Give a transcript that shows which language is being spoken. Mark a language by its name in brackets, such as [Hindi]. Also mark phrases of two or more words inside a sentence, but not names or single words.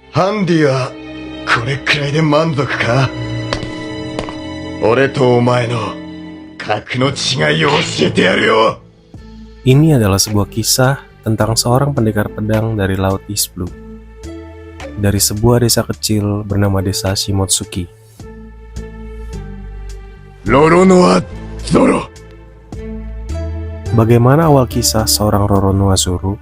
[Japanese] ハンディはこれくらいで満足か？俺とお前の格の違いを教えてやるよ。 [Indonesian] Ini adalah sebuah kisah tentang seorang pendekar pedang dari Laut East Blue, dari sebuah desa kecil bernama Desa Shimotsuki. Roronoa Zoro. Bagaimana awal kisah seorang Roronoa Zoro?